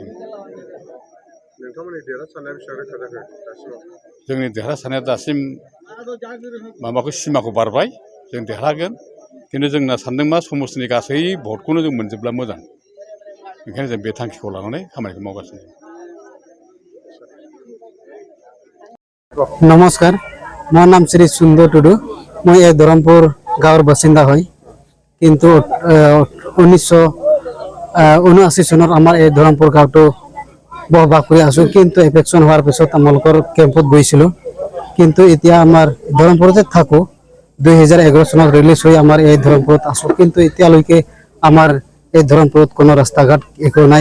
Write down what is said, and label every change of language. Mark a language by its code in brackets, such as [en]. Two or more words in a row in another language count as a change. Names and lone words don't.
[brx] नोंथांमोननि देरहासारनाया बेसेबां रोखा जाखो दासिमाव? जोंनि देरहासारनाया दासिम माबाखौ सिमाखौ बारबाय, जों देरहागोन। खिन्थु जोंना सानदों मा समाजनि गासै भटखौनो जों मोनजोबब्ला मोजां, ओंखायनो जों बे थांखिखौ लानानै खामानिखौ मावगासिनो। [as] নমস্কাৰ, মোৰ নাম শ্ৰী সুন্দৰ টুডু। মই এক ধৰমপুৰ গাঁৱৰ বাসিন্দা হয়, কিন্তু 1979 চনত আমাৰ এই ধরমপুর গাঁৱটো বসবাস কৰি আছো। কিন্তু ইলেকশ্যন হোৱাৰ পিছত আমালোকৰ কেম্পত গৈছিলো, কিন্তু এতিয়া আমাৰ ধৰমপুৰতে থাকো। 2011 চনত ৰিলিজ হৈ আমাৰ এই ধৰমপুৰত আছো, কিন্তু এতিয়ালৈকে আমাৰ এই ধৰমপুৰত কোনো ৰাস্তা ঘাট একো নাই।